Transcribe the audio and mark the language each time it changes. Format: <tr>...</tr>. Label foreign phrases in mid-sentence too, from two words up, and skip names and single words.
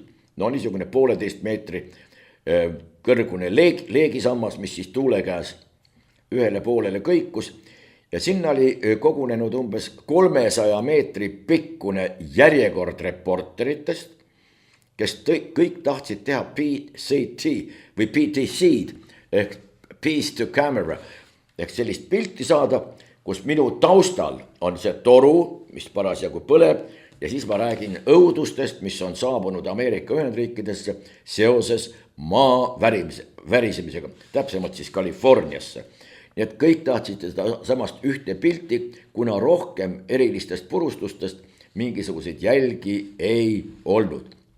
<et>No niisugune 1,5 meetri kõrgune leegisammas, mis siis tuule käes ühele poolele kõikus. Ja sinna oli kogunenud umbes 300 meetri pikkune järjekord reporteritest, kes kõik tahtsid teha PCT või PTC-d ehk</et> <en>piece to camera</en> <et>ehk sellist pilti saada, kus minu taustal on see toru, mis parasjagu põleb ja siis ma räägin õudustest, mis on saabunud Ameerika Ühendriikidesse seoses maa värisemisega, täpsemalt siis Californiasse. Nii et kõik tahtsid seda samast ühte pilti, kuna rohkem erilistest purustustest mingisuguseid jälgi ei olnud.</et>